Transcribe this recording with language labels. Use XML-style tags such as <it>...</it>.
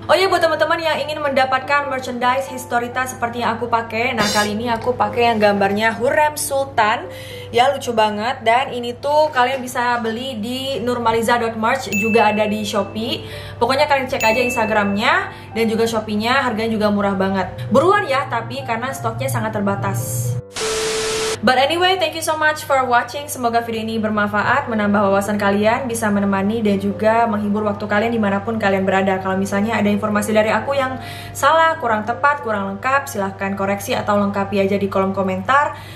<id>Oh ya, buat teman-teman yang ingin mendapatkan merchandise Historita seperti yang aku pakai, nah kali ini aku pakai yang gambarnya Hurrem Sultan. Ya, lucu banget. Dan ini tuh kalian bisa beli di nurmaliza.merch, juga ada di Shopee. Pokoknya kalian cek aja Instagramnya dan juga Shopee-nya, harganya juga murah banget. Buruan ya, tapi karena stoknya sangat terbatas.</id> <en>But anyway, thank you so much for watching.</en> <id>Semoga video ini bermanfaat, menambah wawasan kalian, bisa menemani dan juga menghibur waktu kalian dimanapun kalian berada. Kalau misalnya ada informasi dari aku yang salah, kurang tepat, kurang lengkap, silahkan koreksi atau lengkapi aja di kolom komentar.</id>